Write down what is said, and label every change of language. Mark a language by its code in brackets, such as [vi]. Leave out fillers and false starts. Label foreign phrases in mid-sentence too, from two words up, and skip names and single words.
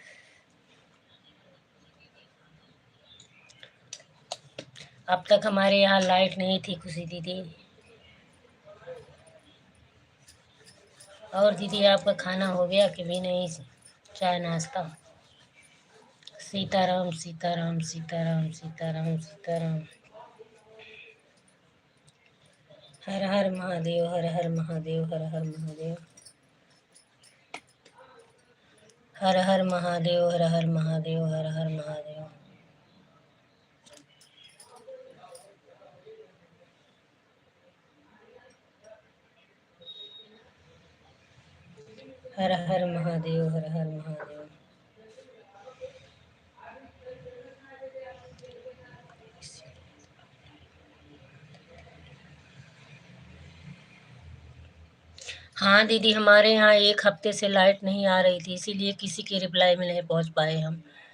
[hi] अब तक हमारे यहाँ लाइट नहीं थी खुशी दीदी। और दीदी आपका खाना हो गया कि भी नहीं, चाय नाश्ता? सीताराम सीताराम सीताराम सीताराम सीताराम। हर हर महादेव, हर हर महादेव, हर हर महादेव। हर हर महादेव, हर हर महादेव, हर हर महादेव। हर हर महादेव, हर हर महादेव। हाँ दीदी, हमारे यहाँ 1 हफ्ते से लाइट नहीं आ रही थी, इसीलिए किसी के रिप्लाई में नहीं पहुँच पाए हम।